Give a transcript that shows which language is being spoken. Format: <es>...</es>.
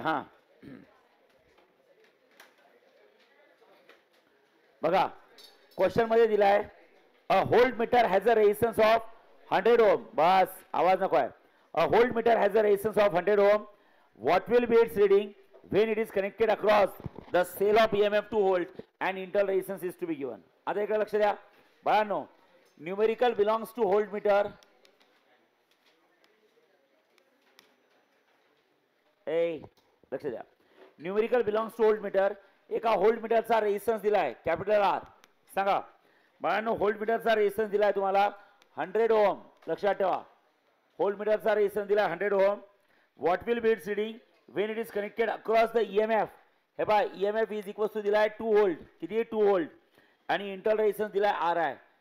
<mr>हां बघा क्वेश्चन मध्ये दिलाय</mr> <en>A voltmeter has a resistance of 100 ohm.</en> <mr>बस आवाज नको आहे.</mr> <en>A voltmeter has a resistance of 100 ohm. What will be its reading when it is connected across the cell of EMF two volt and internal resistance is to be given.</en> <mr>आता इकडे लक्ष द्या बाळांनो.</mr> <en>Numerical belongs to voltmeter.</en> <mr>लक्ष द्या</mr> <en>Numerical belongs to voltmeter.</en> <mr>एका hold मीटरचा resistance दिलाय कॅपिटल आर. सांगा बाळांनो होल्ड मीटरचा रेजिस्टन्स दिलाय तुम्हाला 100 ओम. लक्षात ठेवा होल्ड मीटरचा रेजिस्टन्स दिलाय 100 ओम.</mr> <en>What will be its reading when it is connected across the EMF.</en> <mr>हे पहा</mr> <en>EMF is equal to</en> <mr>दिलाय 2 व्होल्ट. किती 2 व्होल्ट आणि इंटरनल रेजिस्टन्स दिलाय आर आहे.</mr>